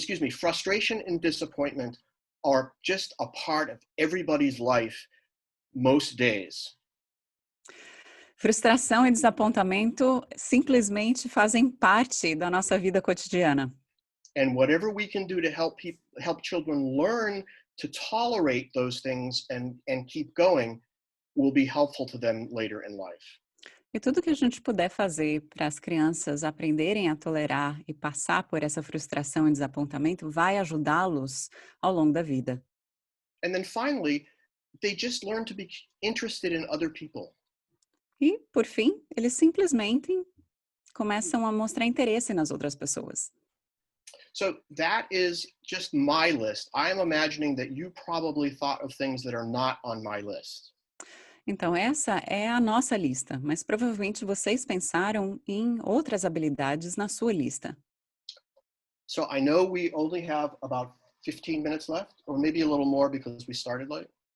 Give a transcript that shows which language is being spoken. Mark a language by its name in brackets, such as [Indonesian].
[English] Frustration and disappointment are just a part of everybody's life most days. [Portuguese] Frustração e desapontamento simplesmente fazem parte da nossa vida cotidiana. [English] And whatever we can do to help children learn to tolerate those things and keep going will be helpful to them later in life. [Portuguese] E tudo que a gente puder fazer para as crianças aprenderem a tolerar e passar por essa frustração e desapontamento vai ajudá-los ao longo da vida. [English] And then finally, they just learn to be interested in other people. [Portuguese] E, por fim, eles simplesmente começam a mostrar interesse nas outras pessoas. [English] So that is just my list. I am imagining that you probably thought of things that are not on my list. [Portuguese] Então, essa é a nossa lista, mas provavelmente vocês pensaram em outras habilidades na sua lista. [English] So I know we only have about 15 minutes left, or maybe a little more because we started late.